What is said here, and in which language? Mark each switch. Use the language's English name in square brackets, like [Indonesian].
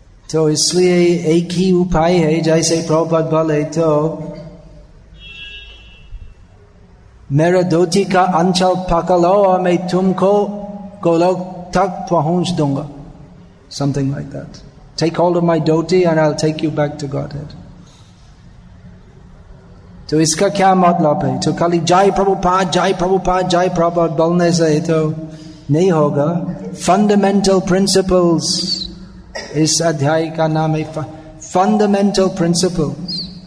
[Hindi] तो इसलिए एक ही उपाय है, जैसे प्रभुपाद बोले, तो मेरा धोती का अंचल पकड़ो और मैं तुमको गोलोक तक पहुंच दूंगा, [English] something like that. Take hold of my dhoti and I'll take you back to Godhead. [Hindi] तो इसका क्या मतलब है? तो खाली जय प्रभुपाद जय प्रभुपाद जय प्रभुपाद बोलने से तो नहीं होगा। फंडामेंटल प्रिंसिपल्स, इस अध्याय का नाम है फंडामेंटल प्रिंसिपल्स।